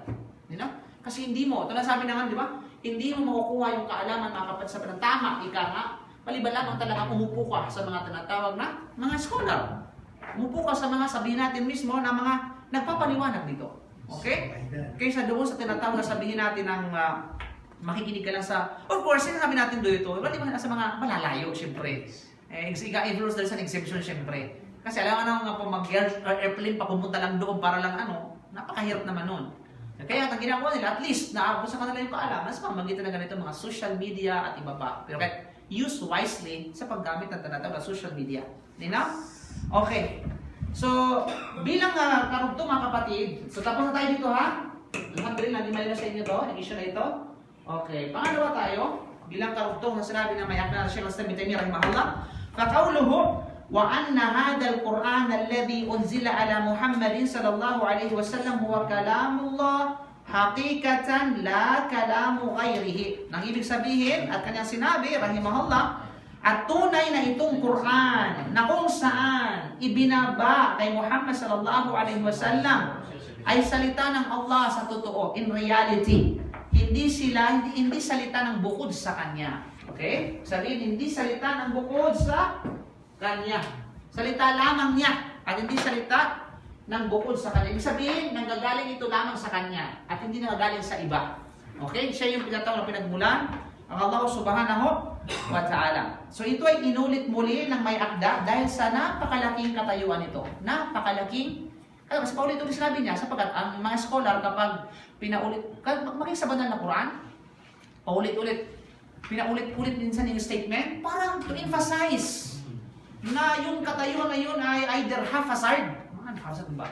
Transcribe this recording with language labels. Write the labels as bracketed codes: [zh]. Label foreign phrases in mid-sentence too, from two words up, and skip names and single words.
[tl] Kasi hindi mo, ito na sabi naman, di ba? Hindi mo makukuha yung kaalaman, mga kapatid, sa ng tama, ika nga, Maliban lamang talaga umupo ka sa mga tinatawag na mga scholar. Umupo ka sa mga sabihin natin mismo na mga nagpapaliwanag dito. Okay? Kaysa doon sa tinatawag na sabihin natin ng makikinig ka lang sa, of course, sinasabi natin doon ito, iba't iba sa mga malalayo, syempre. [en] If there's an exemption, syempre. [tl] Kasi alam nga nga po mag-airplane pa pumunta lang doon para lang napakahirap naman nun. Kaya ang ginagawa nila, at least naabot sa kanila yung kaalaman sa pamamagitan ng ganito mga social media at iba pa. Pero kahit [en] use wisely [tl] sa paggamit ng tinatawag na social media. Di na? Okay. So, bilang karugtong mga kapatid, so tapos na tayo dito ha? Alhamdulillah, hindi malina sa inyo to, yung issue na ito. Okay, pangalawa tayo, bilang karugtong na sinabi ng mayak na Sheikh Al-Islam Ibn Taymiyyah rahimahullah, [ar] فَقَوْلُهُ وَأَنَّ هَذَا الْقُرْآنَ الَّذِي أُنزِلَ عَلَى مُحَمَّدٍ صلى الله عليه وسلم هو كلام الله حقيقة لا كلام غيره. [tl] Nang ibig sabihin, at kanyang sinabi, rahimahullah, at tunay na itong Quran na kung saan ibinaba kay Muhammad [ar] صلى الله عليه وسلم [tl] ay salita ng Allah sa totoo, [en] in reality. [tl] Hindi salita ng bukod sa kanya. Okay? Sabihin, hindi salita ng bukod sa kanya. Salita lamang niya at hindi salita ng bukod sa kanya. Ibig sabihin, nanggagaling ito lamang sa kanya at hindi nanggagaling sa iba. Okay? Siya yung pinatawag na pinagmulan ang Allah [ar] سبحانه وتعالى. [tl] So ito ay inulit muli ng may akda dahil sa napakalaking katayuan ito. Napakalaking kasi paulit-ulit sinabi niya, sapagkat ang mga scholar kapag maging sa banal na Quran, pinaulit-ulit minsan yung statement, parang [en] to emphasize [tl] na yung katayuan na yun ay [en] either haphazard, haphazard [tl] ba?